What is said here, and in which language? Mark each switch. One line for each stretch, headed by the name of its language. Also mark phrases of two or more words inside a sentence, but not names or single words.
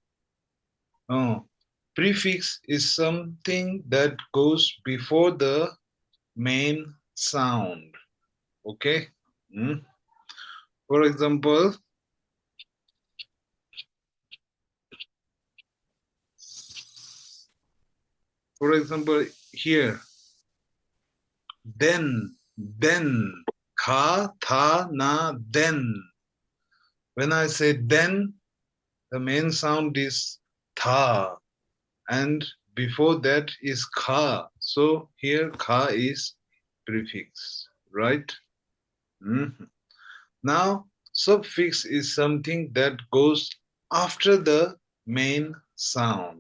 English: Prefix is something that goes before the main sound. Okay? For example, here, then, ka, tha, na, then. When I say then, the main sound is tha, and before that is ka. So here ka is prefix, right? Now, suffix is something that goes after the main sound.